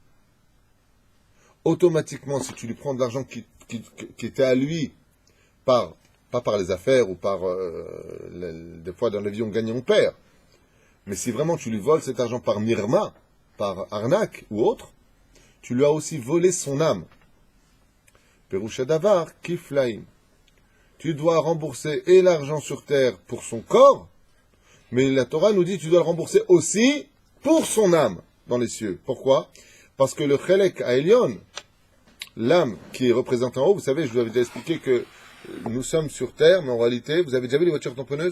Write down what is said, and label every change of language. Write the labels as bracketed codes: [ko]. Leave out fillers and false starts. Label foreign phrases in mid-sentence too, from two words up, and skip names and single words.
[fr] Automatiquement, si tu lui prends de l'argent qui était à lui, pas par les affaires ou par, des fois dans la vie on gagne et on perd, mais si vraiment tu lui voles cet argent par mirma, par arnaque ou autre, tu lui as aussi volé son âme. [he] פירוש דבר כפליים. [fr] Tu dois rembourser et l'argent sur terre pour son corps, mais la Torah nous dit que tu dois le rembourser aussi pour son âme dans les cieux. Pourquoi? Parce que le chelek à Elion, l'âme qui est représentée en haut, vous savez, je vous avais déjà expliqué que nous sommes sur terre, mais en réalité, vous avez déjà vu les voitures tamponneuses?